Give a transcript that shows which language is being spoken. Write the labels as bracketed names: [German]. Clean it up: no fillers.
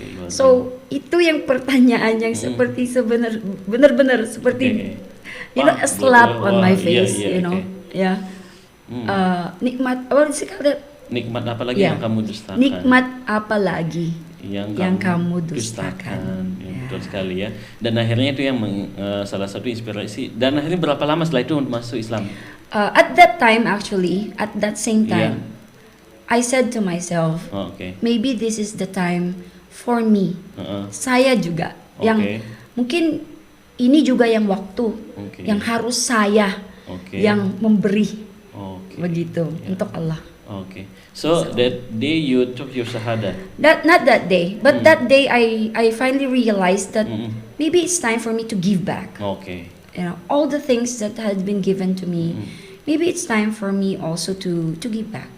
[Indonesian] So itu yang pertanyaan yang seperti benar-benar seperti [English] a slap on my face, you know, [Indonesian] ya. Nikmat, nikmat apa lagi yang kamu dustakan? Nikmat apa lagi yang kamu dustakan? Betul sekali ya. Dan akhirnya itu yang salah satu inspirasi. Dan akhirnya berapa lama setelah itu untuk masuk Islam? [English] At that time actually, at that same time, I said to myself, maybe this is the time for me. [Indonesian] Saya juga yang mungkin ini juga yang waktu yang harus saya yang memberi begitu untuk Allah. [English] So that day you took your shahada. Not that day, but that day I finally realized that maybe it's time for me to give back. You know, all the things that had been given to me. Maybe it's time for me also to give back.